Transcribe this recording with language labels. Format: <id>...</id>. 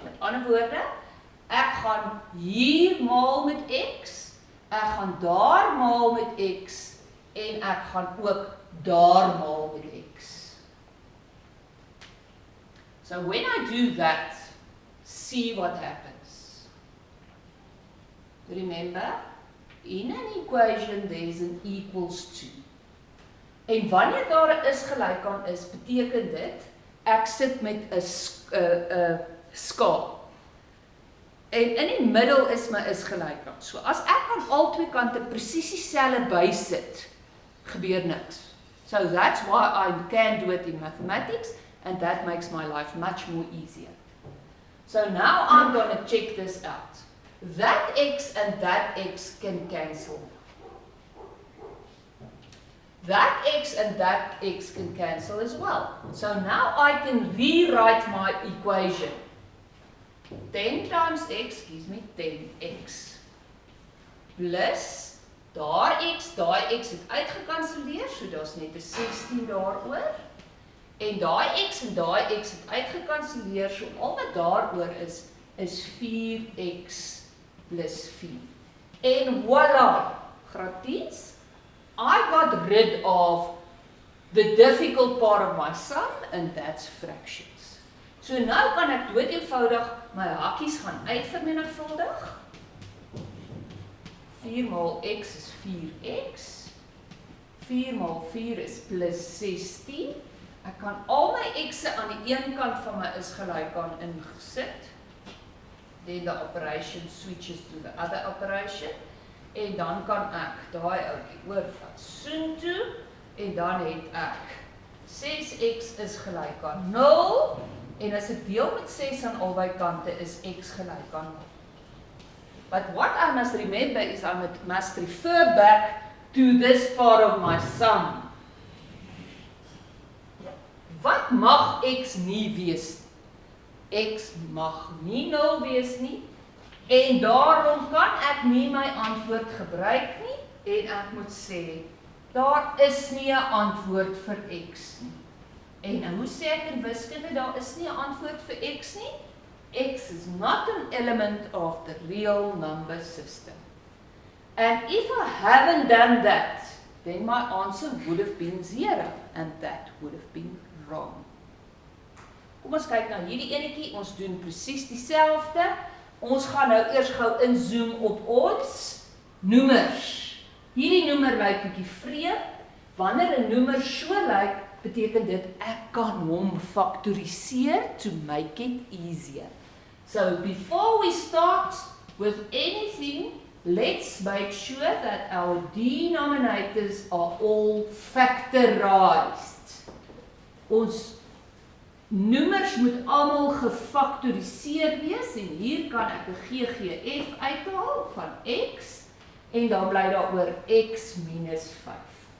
<af>Met ander woorde, ek gaan hier maal met x, ek gaan daar maal met x, en ek gaan ook daar maal met x.</af> <en>So when I do that, see what happens. Remember, in an equation there's an equals to.</en> <af>En wanneer daar 'n is gelyk aan is, beteken dit, ek sit met 'n skaal. En in die middel is my is gelyk aan. So as ek aan al twee kante presies dieselfde bysit, gebeur niks.</af> <en>So that's why I can do it in mathematics, and that makes my life much more easier. So now I'm going to check this out. That x and that x can cancel. That x and that x can cancel as well. So now I can rewrite my equation. 10 times x gives me 10x.</en> <af>Plus, daar x het uitgekanselleer, so daar's net 'n 16 daaroor. En daai x het uitgekanselleer, so al wat daaroor is 4x plus 4. En voilà, graad 10,</af> <en>I got rid of the difficult part of my sum, and that's fractions.</en> <af>So nou kan ek doodeenvoudig my hakkies gaan uitvermenigvuldig. 4 maal x is 4x. 4 maal 4 is plus 16. Ek kan al my x'e aan die een kant van my is gelyk aan ingesit.</af> <en>Then the operation switches to the other operation.</en> <af>En dan kan ek daai ouetjie oorvat soontoe. En dan het ek 6x is gelyk aan 0. En as ek deel met 6 aan albei kante is x gelyk aan 0.</af> <en>But what I must remember is I must refer back to this part of my sum.</en> <af>mag x nie wees nie? X mag nie 0 wees nie, en daarom kan ek nie my antwoord gebruik nie, en ek moet sê, daar is nie 'n antwoord vir x nie. En hoe sê ek in wiskunde, daar is nie 'n antwoord vir x nie?</af> <en>X is not an element of the real number system. And if I haven't done that, then my answer would have been 0, and that would have been wrong.</en> <af>Kom ons kyk na hierdie enetjie, ons doen presies dieselfde. Ons gaan nou eers gou inzoom op ons noemers. Hierdie noemer lyk bietjie vreemd. Wanneer 'n noemer so lyk, beteken dit ek kan hom faktoriseer</af> <en>to make it easier. So before we start with anything, let's make sure that our denominators are all factorized.</en> <af>Ons noemers moet almal gefaktoriseer wees, en hier kan ek 'n GGF uithaal van x, en dan bly daar oor x minus 5.</af>